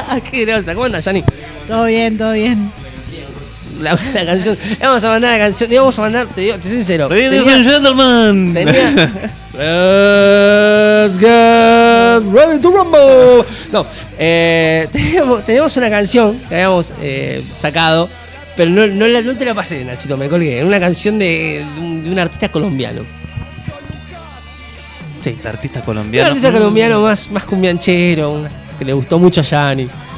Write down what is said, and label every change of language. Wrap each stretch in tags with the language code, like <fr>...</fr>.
<es>Qué grosa, ¿cómo andas, Yanni? Todo bien. La canción, vamos a mandar la canción, vamos a mandar, te digo, te soy sincero.</es> <en>Ladies and gentlemen. Let's get ready to rumble.</en> <es>No, teníamos una canción que habíamos sacado, pero no te la pasé, Nachito, me colgué. Era una canción de un artista colombiano. Sí, el artista colombiano. Un artista colombiano más cumbianchero, que le gustó mucho a Yanni.</es>